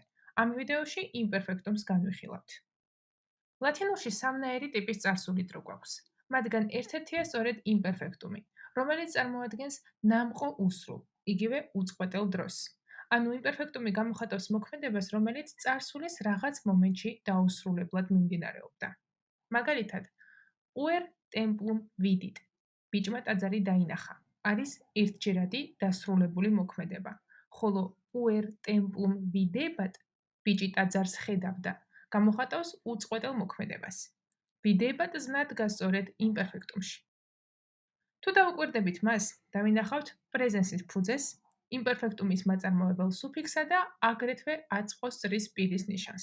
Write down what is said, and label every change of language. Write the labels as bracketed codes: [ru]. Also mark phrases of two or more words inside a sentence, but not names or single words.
[ka] ამ ვიდეოში იმპერფექტუმს განვიხილავთ. ლათინურში სამნაირი ტიპის წარსული დრო გვაქვს. მათგან ერთ-ერთია სწორედ იმპერფექტუმი, რომელიც წარმოადგენს ნამყო უსრულ, იგივე უწყვეტელ დროს. ანუ იმპერფექტუმი გამოხატავს მოქმედებას, რომელიც წარსულის რაღაც მომენტში დაუსრულებლად მიმდინარეობდა. მაგალითად, [la] puer templum vidit. [ka] ბიჭმა ტაძარი დაინახა. არის ერთჯერადი დასრულებული მოქმედება. [la] ხოლო puer templum videbat, [ka] ბიჭი ტაძარს ხედავდა, გამოხატავს უწყვეტელ მოქმედებას. videbat ზმნა დგას სწორედ იმპერფექტუმში. თუ დავუკვირდებით მას, დავინახავთ პრეზენსის ფუძეს, იმპერფექტუმის მაწარმოებელ სუფიქსსა და აგრეთვე აწყოს წრის პირის ნიშანს.